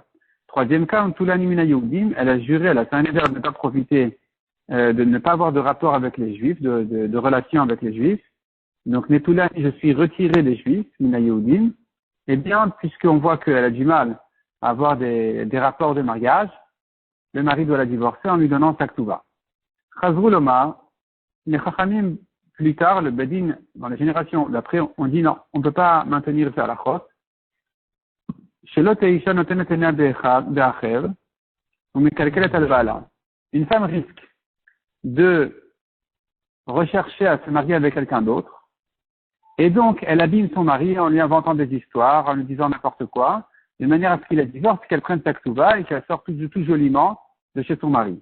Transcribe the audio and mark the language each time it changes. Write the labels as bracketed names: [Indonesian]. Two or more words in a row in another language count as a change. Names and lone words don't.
[French] Troisième cas, [Hebrew] נטולני מן היהודים, [French] elle a juré, elle a fait un éder de ne pas profiter, de ne pas avoir de rapport avec les Juifs, de relation avec les Juifs. Donc Netulani, je suis retiré des Juifs, [Hebrew] מן היהודים. [French] Eh bien, puisqu'on voit qu'elle a du mal à avoir des rapports de mariage, le mari doit la divorcer en lui donnant sa ktuva. [Hebrew] חזרו לומר, [French] les Chachamim, plus tard, le Bedin, dans les générations d'après, on dit non, on ne peut pas maintenir faire la chos. Une femme risque de rechercher à se marier avec quelqu'un d'autre, et donc elle abîme son mari en lui inventant des histoires, en lui disant n'importe quoi, de manière à ce qu'il la divorce, qu'elle prenne sa ktuva et qu'elle sorte tout joliment de chez son mari.